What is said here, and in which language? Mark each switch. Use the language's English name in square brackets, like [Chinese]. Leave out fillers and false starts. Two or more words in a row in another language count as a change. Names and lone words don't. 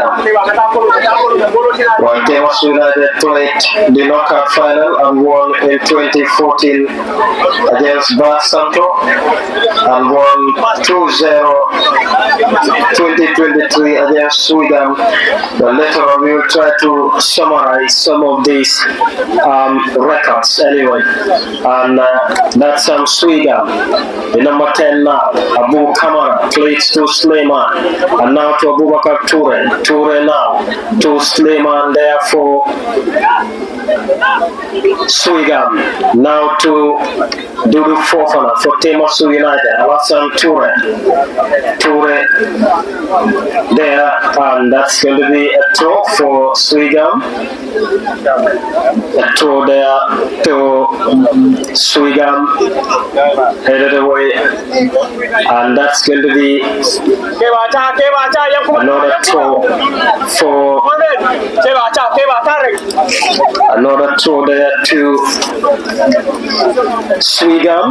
[English] While Temos United played the knockout final and won in 2014 against Danso and won 2-0 2023 against Sweden. But later on we will try to summarize some of these records anyway. And that's Sweden. The number 10 now, Abu Kamara plays to Sleiman, and now to Abubakar Toure. Toure now to Sleiman there for Sweden. Now to Dudu Fofana for Temasu United. Alassane Toure. Toure there, and that's going to be a throw for Sweden. A throw there to Sweden, headed away, and that's going to be another throw for another throw there to Sweden.